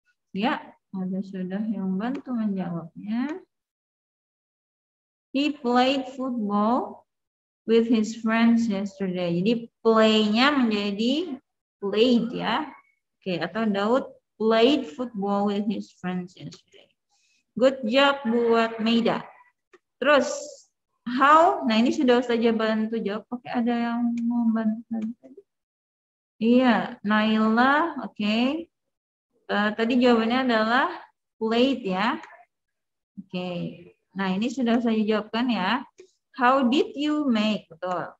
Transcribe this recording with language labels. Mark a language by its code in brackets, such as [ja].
[id] Ya, ada sudah yang bantu menjawabnya. [en] He played football with his friends yesterday. [id] Jadi play-nya menjadi played ya. Oke, atau [en] Daud played football with his friends yesterday. Good job [id] buat Meida. Terus, how? Nah ini sudah saja bantu jawab. Oke, ada yang mau bantu tadi? Iya, Naila. Oke. Tadi jawabannya adalah played ya. Oke. Nah ini sudah saya jawabkan ya. [en] How did you make? [id] Betul.